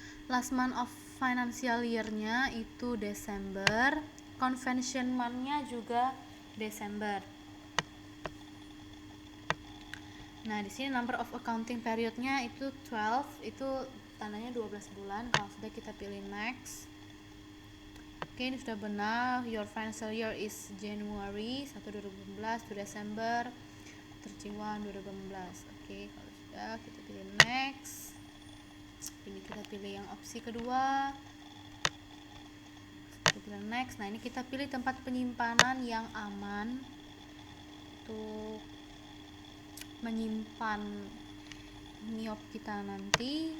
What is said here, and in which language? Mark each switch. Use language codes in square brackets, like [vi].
[en] Last month of financial year-nya [id] itu Desember. [en] Convention month- [id] nya juga Desember. Nah, di sini [en] number of accounting period- [id] nya itu 12, itu tandanya 12 bulan. Kalau sudah kita pilih [en] next. [id] Oke, ini sudah benar. [en] Your financial year is January 1 2018 to December 31 2018. [id] Oke, kalau sudah kita pilih [en] next. [id] Ini kita pilih yang opsi kedua. Kita pilih [en] next. [id] Nah, ini kita pilih tempat penyimpanan yang aman untuk menyimpan NIOP kita nanti.